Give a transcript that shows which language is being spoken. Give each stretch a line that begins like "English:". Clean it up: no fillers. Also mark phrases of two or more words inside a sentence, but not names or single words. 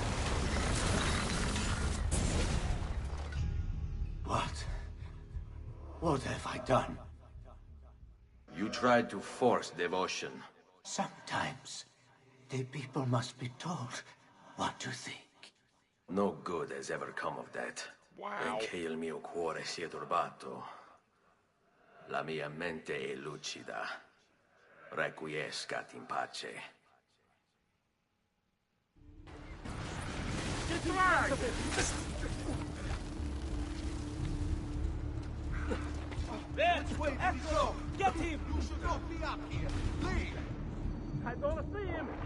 English: What have I done? You tried to force devotion. Sometimes the people must be told what to think. No good has ever come of that. Wow.
Italian: Benché il mio cuore sia turbato, la mia mente è lucida.
Latin: Requiescat in pace.
English: Get right! There! Ezio! Get him! You should not be up here. Leave! I don't see him!